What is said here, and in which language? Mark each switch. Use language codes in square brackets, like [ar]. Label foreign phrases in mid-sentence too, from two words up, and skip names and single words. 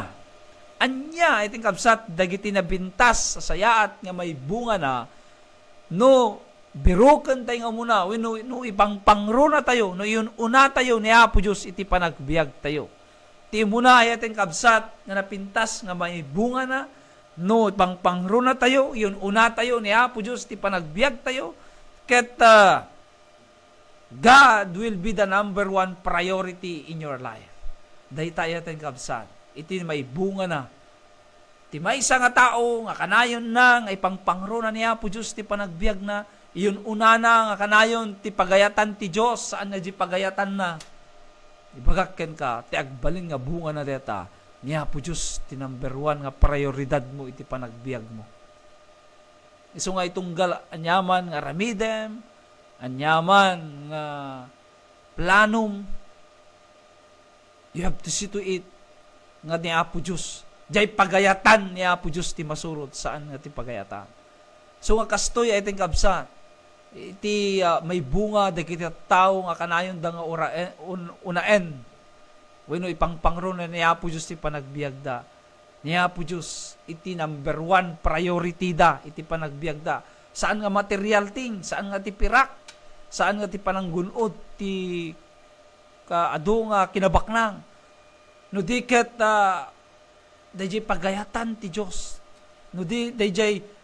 [ilo] Anya, yating kabsat, dagiti nabintas sa sayaat nga maibunga na, no, biruken tayo nga muna, no ipangpangro na tayo, no yun una tayo ni Apo Diyos iti panagbiag tayo. Ti muna ayaten kabsat nga napintas nga may bunga na no pangpangro na tayo yun una tayo ni Apo Dios ti panagbiag tayo ket [en] God will be the number 1 priority in your life. [ilo] Dayta ayaten kabsat iti may bunga na ti maysa nga tao nga kanayon na nga ipangpangro na ni Apo Dios ti panagbiag na yun una na nga kanayon ti pagayatan ti Dios saan nga di pagayatan na ibagakken ka, ti agbalin nga bunga na deta, ni Apo Diyos, ti number 1 nga prioridad mo, iti panagbiag mo. Isu nga itunggal, anyaman nga ramidem, anyaman nga planum, [en] you have to see to it, [ilo] nga ni Apo Diyos, jay pagayatan ni Apo Diyos, ti masurot, saan nga ti pagayatan. So nga kastoy, ay ting kabsat, iti may bunga dagiti tao nga kanayon da nga unaen wenno ipangpangro na ni Apo Dios ti panagbiag da ni Apo Dios iti number 1 priority da iti panagbiag da saan nga [en] material thing [ilo] saan nga ti pirak saan nga ti pananggunod ti kaadu nga kinabaknang no diket dayjay pagayatan ti Dios no di dayjay